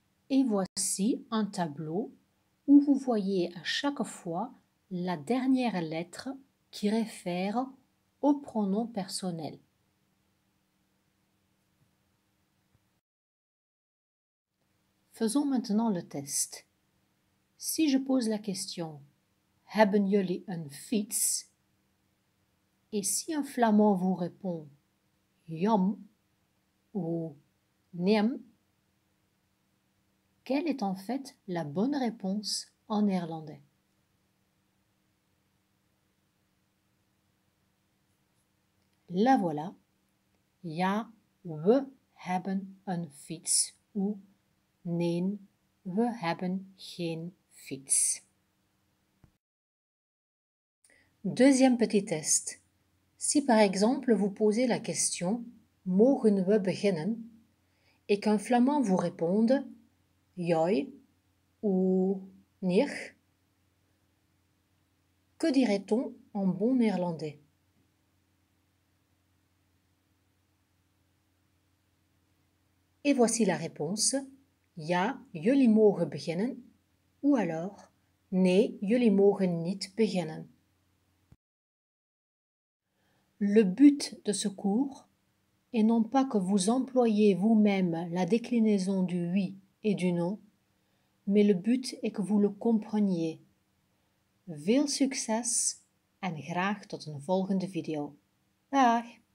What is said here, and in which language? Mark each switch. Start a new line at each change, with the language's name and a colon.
French: Et voici un tableau où vous voyez à chaque fois la dernière lettre qui réfère au pronom personnel. Faisons maintenant le test. Si je pose la question «
Dutch: Hebben jullie een fiets ?»
French: et si un flamand vous répond « Jam » ou « Neem », quelle est en fait la bonne réponse en néerlandais? La voilà.
Dutch: Ja, we hebben een fiets
French: ou
Dutch: nee, we hebben geen fiets.
French: Deuxième petit test. Si par exemple vous posez la question «
Dutch: Mogen we beginnen ?»
French: et qu'un flamand vous réponde « Joi » ou « Nicht », que dirait-on en bon néerlandais? Et voici la réponse.
Dutch: Ja, jullie mogen beginnen.
French: Ou alors,
Dutch: nee, jullie mogen niet beginnen.
French: Le but de ce cours est non pas que vous employiez vous-même la déclinaison du oui et du non, mais le but est que vous le compreniez.
Dutch: Veel succes en graag tot een volgende video. Dag!